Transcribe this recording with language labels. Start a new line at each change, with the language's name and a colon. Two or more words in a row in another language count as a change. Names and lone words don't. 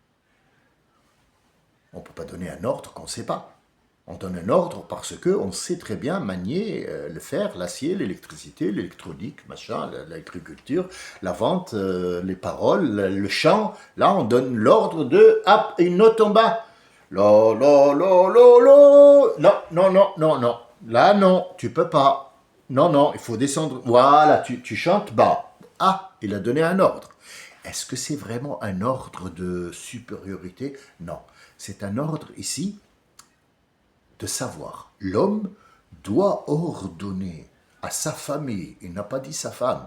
French: On ne peut pas donner un ordre qu'on ne sait pas. On donne un ordre parce qu'on sait très bien manier le fer, l'acier, l'électricité, l'électronique, machin, l'agriculture, la vente, les paroles, le chant. Là, on donne l'ordre de, hop, une note en bas. Lo, lo, lo, lo, lo. Non, non, non, non, non. Là, non, tu peux pas. Non, non, il faut descendre. Voilà, tu chantes bas. Ah, il a donné un ordre. Est-ce que c'est vraiment un ordre de supériorité? Non, c'est un ordre ici de savoir. L'homme doit ordonner à sa famille, il n'a pas dit sa femme.